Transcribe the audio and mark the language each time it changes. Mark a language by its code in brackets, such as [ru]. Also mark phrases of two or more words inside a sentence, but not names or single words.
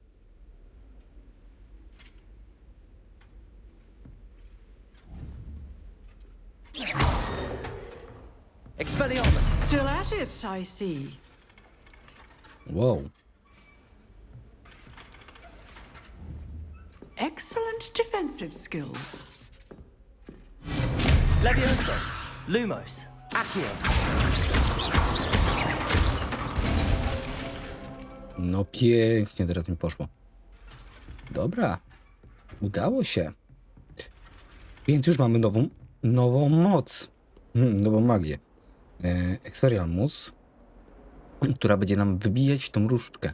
[en] Expelliarmus! Still at it, I see. Wow. Excellent defensive skills. Levioso! Lumos! Accio! [pl] No pięknie, teraz mi poszło. Dobra. Udało się. Więc już mamy nową moc. Nową magię. Expelliarmus, która będzie nam wybijać tą różdżkę.